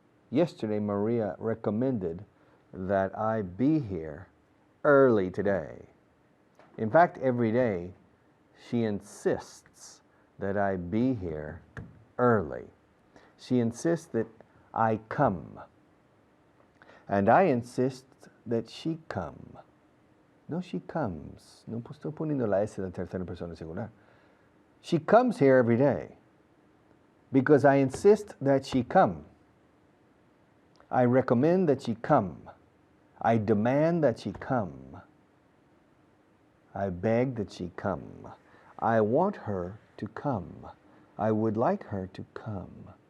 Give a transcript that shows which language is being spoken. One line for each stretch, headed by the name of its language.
English: Yesterday Maria recommended that I be here early today. In fact, every day she insists that I be here early. She insists that I come. And I insist that she come. No, she comes.
Spanish: No estoy poniendo la S de la tercera persona singular.
English: She comes here every day because I insist that she come. I recommend that she come. I demand that she come. I beg that she come. I want her to come. I would like her to come.